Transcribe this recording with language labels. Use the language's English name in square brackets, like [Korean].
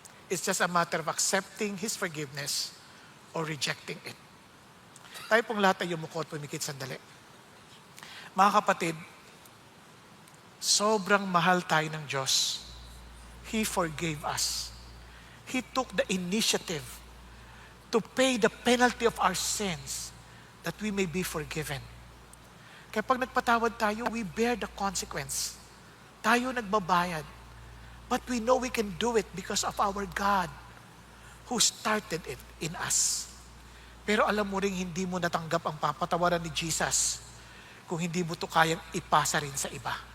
[English] It's just a matter of accepting His forgiveness or rejecting it. [Filipino] Tayo pong lahat ay yumuko at pumikit sandali. Mga kapatid, sobrang mahal tayo ng Diyos. [English] He forgave us. He took the initiative to pay the penalty of our sins that we may be forgiven. [Filipino] Kaya pag nagpatawad tayo, [English] we bear the consequence. [Filipino] Tayo nagbabayad. [English] But we know we can do it because of our God who started it in us. [Filipino] Pero alam mo rin, hindi mo natanggap ang papatawaran ni Jesus kung hindi mo ito kayang ipasa rin sa iba.